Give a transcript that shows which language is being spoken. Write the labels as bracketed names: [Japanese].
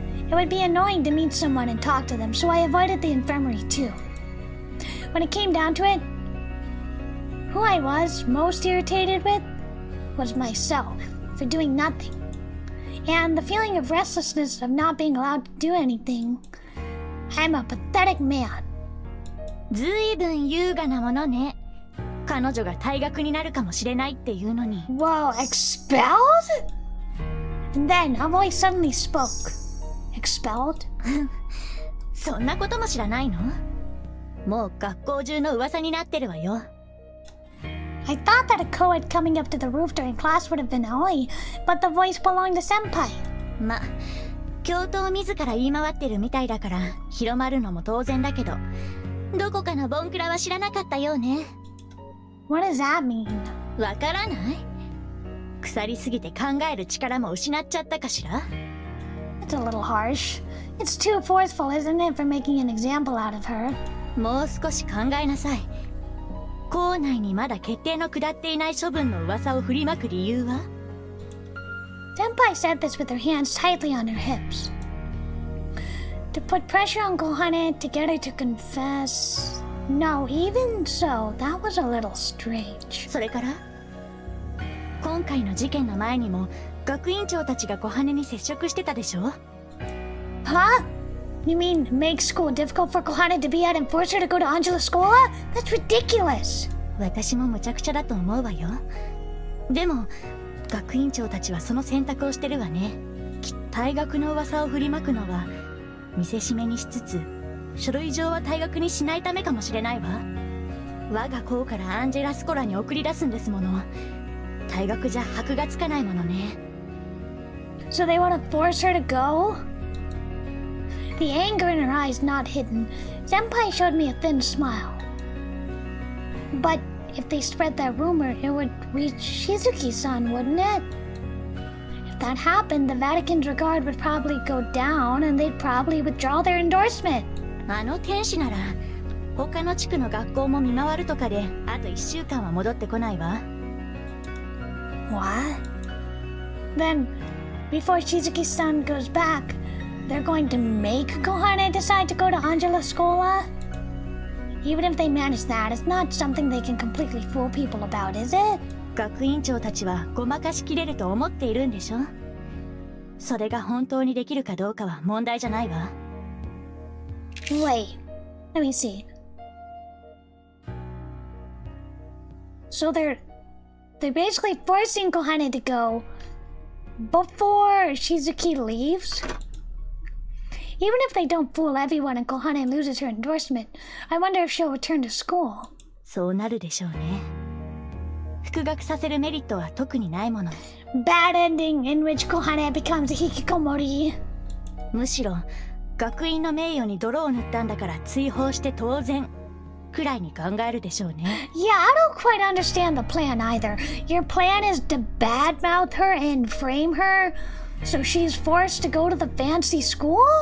[English] It would be annoying to meet someone and talk to them, so I avoided the infirmary too. When it came down to it, who I was most irritated with was myself for doing nothing. And the feeling of restlessness of not being allowed to do anything. I'm a pathetic man. [Japanese] ずいぶん優雅なものね。彼女が退学になるかもしれないっていうのに。 [English] Whoa, expelled? And then a voice suddenly spoke. Expelled? [Japanese] そんなことも知らないの？もう学校中の噂になってるわよ。 [English] I thought that a co-ed coming up to the roof during class would have been Aoi, but the voice belonged to Senpai. [Japanese] ま、教頭自ら言い回ってるみたいだから広まるのも当然だけど、どこかのボンクラは知らなかったようね。 [English] What does that mean? [Japanese] わからない？腐りすぎて考える力も失っちゃったかしら？ [English] It's a little harsh. It's too forceful, isn't it, for making an example out of her? [Japanese] もう少し考えなさい。校内にまだ決定の下っていない処分の噂を振りまく理由は？ [English] Senpai said this with her hands tightly on her hips. To put pressure on Kohane to get her to confess. No, even so, that was a little strange. [Japanese] それから今回の事件の前にも学院長たちが小羽に接触してたでしょ？ [English] Huh? You mean make school difficult for Kohane to be out and force her to go to Angela Scola? That's ridiculous. [Japanese] 私も無茶苦茶だと思うわよ。でも学院長たちはその選択をしてるわね。退学の噂を振りまくのは見せしめにしつつ、書類上は退学にしないためかもしれないわ。我が校からアンジェラ・スコラに送り出すんですもの。退学じゃ箔がつかないものね。 [English] So they want to force her to go? The anger in her eyes not hidden, Senpai showed me a thin smile. But if they spread that rumor, it would reach Shizuki-san, wouldn't it? If that happened, the Vatican's regard would probably go down and they'd probably withdraw their endorsement. [Japanese] あの天使なら他の地区の学校も見回るとかであと1週間は戻ってこないわ。 [English] What? Then, before Shizuki-san goes back, they're going to make Kohane decide to go to Angela Scola? Even if they manage that, it's not something they can completely fool people about, is it? [Japanese] 学院長たちはごまかしきれると思っているんでしょ？それが本当にできるかどうかは問題じゃないわ。 [English] Wait, let me see. So they're basically forcing Kohane to go before Shizuki leaves? Even if they don't fool everyone and Kohane loses her endorsement, I wonder if she'll return to school. [Japanese] そうなるでしょうね。復学させるメリットは特にないもの。 [English] Bad ending in which Kohane becomes a hikikomori. [Japanese] むしろ学院の名誉に泥を塗ったんだから追放して当然くらいに考えるでしょうね。 [English] Yeah, I don't quite understand the plan either. Your plan is to badmouth her and frame her, so she's forced to go to the fancy school?